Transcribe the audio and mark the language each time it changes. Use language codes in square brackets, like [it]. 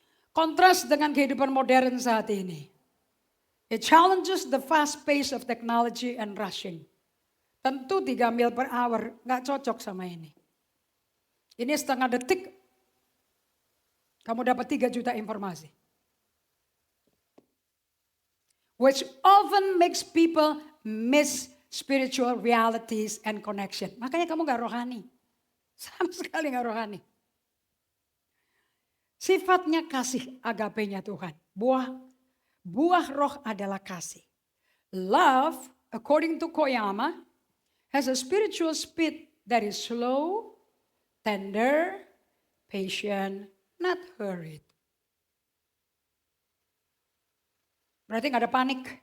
[id] Kontras dengan kehidupan modern saat ini. [en] It challenges the fast pace of technology and rushing. [id] Tentu 3 mil per hour gak cocok sama ini. Ini setengah detik, kamu dapat 3 juta informasi. [en] Which often makes people miss spiritual realities and connection. [id] Makanya kamu gak rohani. Sama sekali gak rohani. Sifatnya kasih agapenya Tuhan. Buah roh adalah kasih. [en] Love, according to Koyama, has a spiritual speed that is slow, tender, patient, not hurried. [id] Berarti gak ada panik.